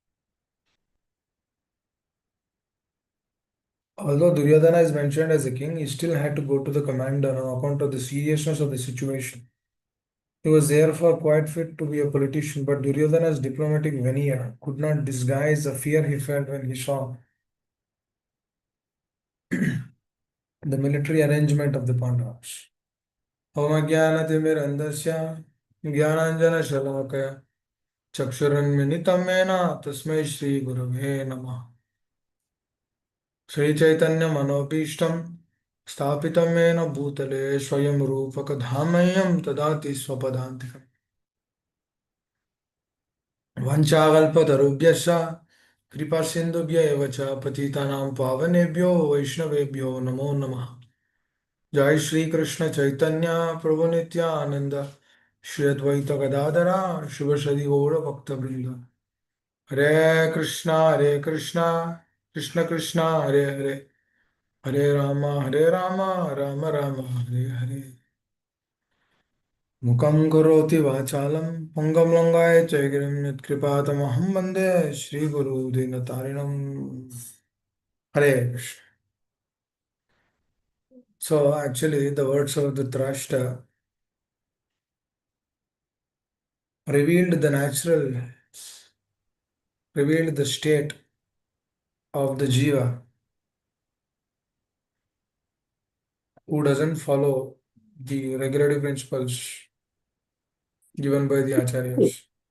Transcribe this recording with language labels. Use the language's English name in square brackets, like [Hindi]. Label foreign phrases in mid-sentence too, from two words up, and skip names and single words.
[English] Although Duryodhana is mentioned as a king, he still had to go to the commander on account of the seriousness of the situation. He was therefore quite fit to be a politician, but Duryodhana's diplomatic veneer could not disguise the fear he felt when he saw the military arrangement of the Pandavas. [Sanskrit] ॐ अज्ञानतिमिरान्धस्य ज्ञानाञ्जन चक्षुरुन्मिलितं येन तस्मै श्रीगुरवे नमः श्रीचैतन्यमनोभीष्टं स्थापितं येन भूतले स्वयं रूपकधामह्यं ददाति स्वपदान्तिकम् वञ्चाकल्पतरुभ्यश्च कृपासिन्धुभ्य एव च पतितानां पावनेभ्यो वैष्णवेभ्यो नमो नमः जय श्री कृष्ण चैतन्य प्रभु नित्यानंद श्री अद्वैत गदाधरा शिवसदि गौर भक्तवृंद हरे कृष्णा कृष्ण कृष्णा हरे हरे हरे राम राम राम हरे हरे मुखं करोति वाचालं पङ्गं लङ्घाय च गिरिं यत्कृपातमहं वन्दे श्रीगुरु दीनतारिणं हरे कृष्ण. [English] So actually the words of the Drashta revealed the state of the jiva who doesn't follow the regulative principles given by the acharyas.